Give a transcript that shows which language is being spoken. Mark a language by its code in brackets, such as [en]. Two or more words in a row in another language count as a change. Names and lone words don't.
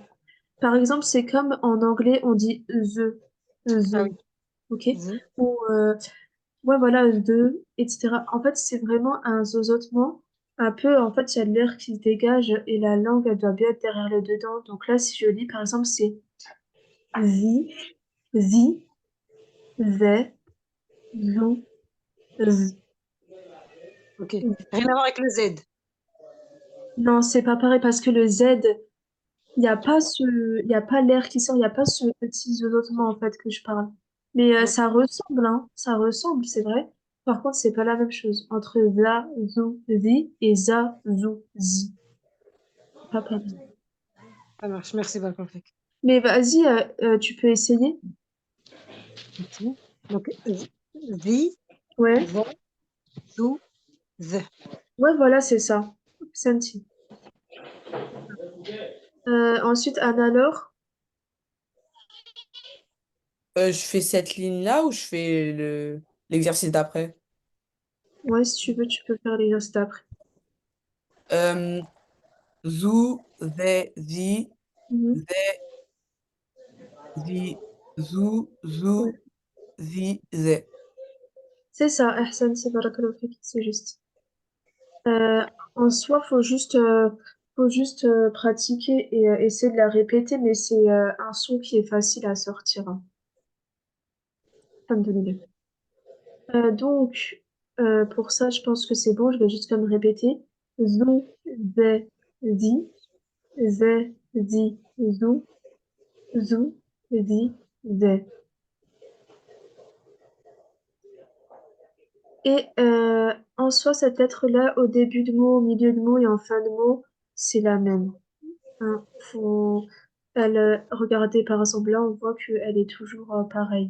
[fr] Par exemple, c'est comme en anglais, on dit Ah the, oui. ok? Z. Ou, ouais, voilà, the, etc. En fait, c'est vraiment un zozotement. Un peu, en fait, il y a de l'air qui se dégage et la langue, elle doit bien être derrière les deux dents. Donc là, si je lis, par exemple, c'est zi, zi, ze, zou, z. Ok. Rien à voir avec le Z. Non, c'est pas pareil parce que le Z, il y a pas l'air qui sort, il n'y a pas ce petit zozotement, en fait, que je parle. Mais ça D'accord. ressemble, hein, ça ressemble, c'est vrai. Par contre, c'est pas la même chose entre za, zou, zi et za, zou, zi. C'est pas pareil. Ça marche. Merci, Balconfec. Mais vas-y, tu peux essayer. Merci. Donc, zi, Ouais, za, zou, z. ouais, voilà, c'est ça. Senti. Ensuite, Anna-Laure. Je fais cette ligne-là ou je fais l'exercice d'après? Ouais, si tu veux, tu peux faire l'exercice après. Euh, Zu, ze, zi, Mhm. ze, zi, zu, zu, Ouais. zi, ze. C'est ça, Ahsan, [ar] بارك الله فيك, [fr] c'est juste. Euh, En soi, faut juste pratiquer et essayer de la répéter, mais c'est un son qui est facile à sortir, hein. Alhamdoulilah. Donc, pour ça, je pense que c'est bon. Je vais juste comme répéter. Zou, ze, zi, ze, zi, zou, zou, zi, ze. Et en soi, cette lettre-là, au début de mot, au milieu de mot et en fin de mot, c'est la même, hein. Regardez par exemple là, on voit qu'elle est toujours pareille.